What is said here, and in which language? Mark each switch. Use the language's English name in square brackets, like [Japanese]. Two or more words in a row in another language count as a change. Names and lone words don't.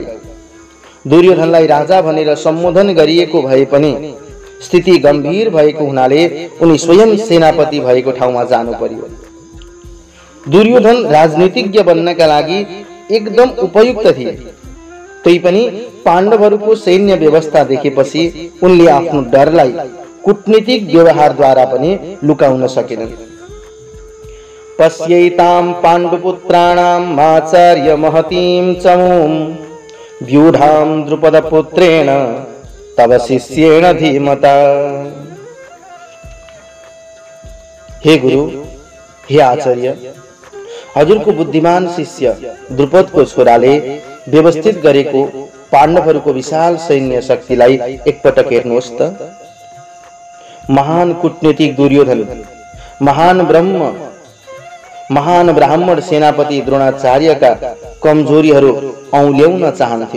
[Nepali] दुर्योधनलाई राजा भनेर सम्बोधन गरिएको भए पनि स्थिति गम्भीर भएको हुनाले उनी स्वयं सेनापति भएको ठाउँमा जानु पर्यो। दुर्योधन राजनीतिज्ञ बन्नका लागि एकदम उपयुक्त थिए। तैपनि पाण्डवहरूको सैन्य व्यवस्था देखेपछि उनले आफ्नो डरलाई कूटनीतिक व्यवहारद्वारा पनि लुकाउन सकेनन्। [Sanskrit] पश्यैतां पाण्डुपुत्राणां आचार्य महतीं चमूं व्यूढां द्रुपदपुत्रेण तव शिष्येण धीमता। [Nepali] हे गुरु, हे आचार्य, हजुरको बुद्धिमान शिष्य द्रुपदको छोराले व्यवस्थित गरेको पाण्डवहरूको विशाल सैन्य शक्तिलाई एकपटक हेर्नुहोस् त। महान कूटनीतिक दुर्योधन, महान ब्राह्मण सेनापति द्रोणाचार्यका कमजोरीहरू औल्याउन चाहन्थे।